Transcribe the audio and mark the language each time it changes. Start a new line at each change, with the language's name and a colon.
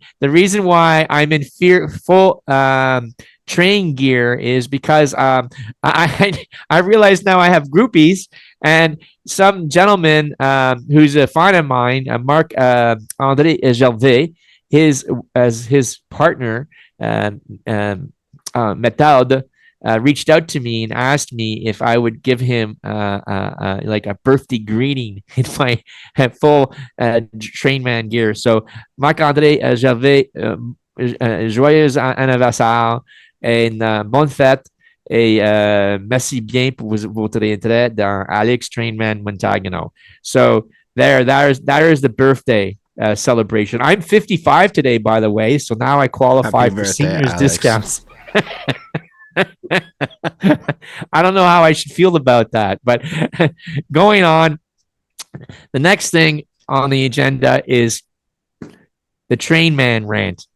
English: The reason why I'm in full train gear is because I realize now I have groupies, and some gentleman who's a friend of mine, Marc André Gervais, his partner, Method, reached out to me and asked me if I would give him like a birthday greeting in my full Trainman gear.
French: So Marc André Gervais, joyeux anniversaire et bonne fête. Et merci bien pour votre entrée dans Alex Trainman Montagano.
English: So that is the birthday celebration. I'm 55 today, by the way, so now I qualify for seniors discounts. I don't know how I should feel about that, but going on, the next thing on the agenda is the Trainman rant.